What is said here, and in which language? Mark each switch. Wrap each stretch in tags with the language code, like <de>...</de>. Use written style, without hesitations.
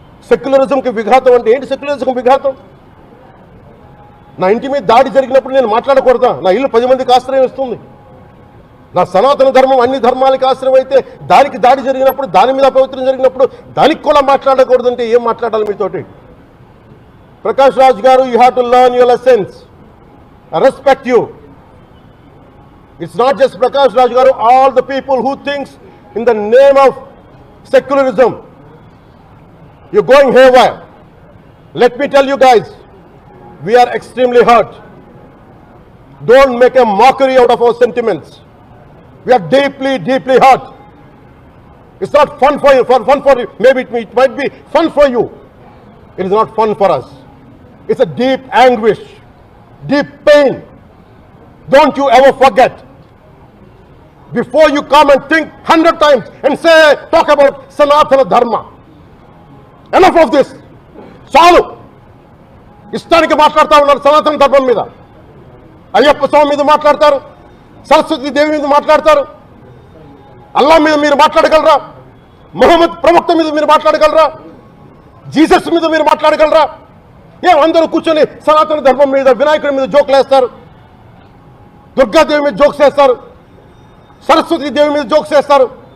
<te>సెక్యులరిజంకి విఘాతం అంటే ఏంటి? సెక్యులరిజంకి విఘాతం నా ఇంటి మీద దాడి జరిగినప్పుడు నేను మాట్లాడకూడదా? నా ఇల్లు 10 మందికి ఆశ్రయం ఇస్తుంది. నా సనాతన ధర్మం అన్ని ధర్మాలకి ఆశ్రయం అయితే దానికి దాడి జరిగినప్పుడు, దాని మీద అపవిత్రం జరిగినప్పుడు దానికి కూడా మాట్లాడకూడదంటే ఏం మాట్లాడాలి మీతోటి?</te> <en>Prakash Raj garu, you have to learn your lessons. I respect you. It's not just Prakash Raj garu, all the people who thinks in the name of secularism, you're going haywire. Let me tell you guys, we are extremely hurt. Don't make a mockery out of our sentiments. We are deeply, deeply hurt. It's not fun for you, maybe it might be fun for you. It is not fun for us. It's a deep anguish, deep pain. Don't you ever forget. Before you come and think 100 times and talk about Sanatana Dharma. Enough of this.</en> <te>చాలు. ఇష్టానికి మాట్లాడుతూ ఉన్నారు సనాతన ధర్మం మీద. అయ్యప్ప స్వామి మీద మాట్లాడతారు, సరస్వతి దేవి మీద మాట్లాడతారు. అల్లా మీద మీరు మాట్లాడగలరా? మొహమ్మద్ ప్రవక్త మీద మీరు మాట్లాడగలరా? జీసస్ మీద మీరు మాట్లాడగలరా? అందరూ కూర్చొని సనాతన ధర్మం మీద, వినాయకుడి మీద జోకులు వేస్తారు, దుర్గాదేవి మీద జోక్స్ వేస్తారు, సరస్వతి దేవి మీద జోక్స్ వేస్తారు.</te>